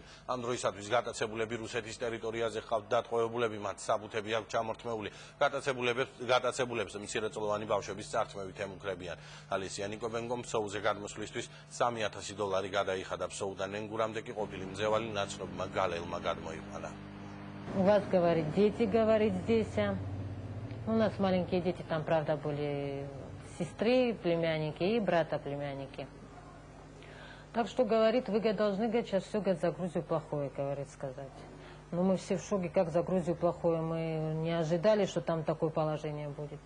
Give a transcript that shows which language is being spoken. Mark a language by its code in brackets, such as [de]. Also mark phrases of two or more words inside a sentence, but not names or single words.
[ka] ამ დროისათვის გატაცებულები რუსეთის ტერიტორიაზე ჰყავთ დატყვევებულები, მათ საბუთები აქვს ჩამორთმეული. გატაცებულებს მცირეწლოვანი ბავშვების წართმევით ემუქრებიან. ალესია ნიკობენკომ ფსოუზე გადმოსვლისთვის $3000 გადაიხადა. ფსოუდან ენგურამდე კი ყოფილი მძევალი ნაცნობმა გალელმა გადმოიყვანა. [ru] У вас, говорит, дети, говорит, здесь. У нас маленькие дети, там, правда, были сестры, племянники и брата племянники. Так что, говорит, вы должны, говорит, сейчас все, говорит, за Грузию плохое, говорит, сказать. Но мы все в шоке, как за Грузию плохое. Мы не ожидали, что там такое положение будет.